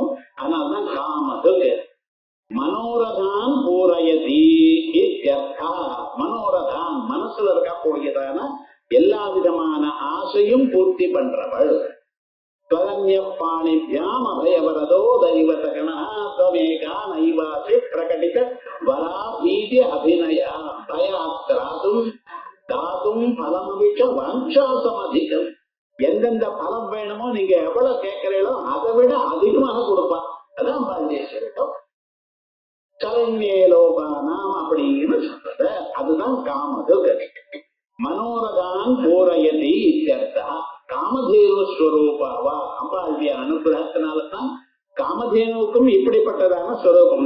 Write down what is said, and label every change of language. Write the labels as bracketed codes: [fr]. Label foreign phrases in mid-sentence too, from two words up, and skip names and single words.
[ta] அதனால்தான் காமதுக்கு மனோரதான் பூரயதி. மனோரதான் மனசுல இருக்கக்கூடியதான எல்லா விதமான ஆசையும் பூர்த்தி பண்றவள். [sa] பாணிபியாம் அபயவரதோ தெய்வதகணா त्वमेका नैवासि प्रकटित वराभीति अभिनया भयात्रातुं दातुं फलमविच वाञ्छासमधिकम्. [ta] எந்தெந்த பலம் வேணுமோ நீங்க எவ்வளவு கேட்கிறீங்களோ அதை விட அதிகமாக கொடுப்பா. அதான் பாஞ்சேஸ்வரிடம் சரண்யேலோகானாம் அப்படின்னு சொல்றது. [sa] அதுதான் காமதுக். மனோரதான் பூரயதி இत्यர்த்தா. [ta] காமதேனு ஸ்வரூபாவா, அம்பாளுடைய அனுகிரகத்தினால்தான் காமதேனுவுக்கும் இப்படிப்பட்டதான ஸ்வரூபம்.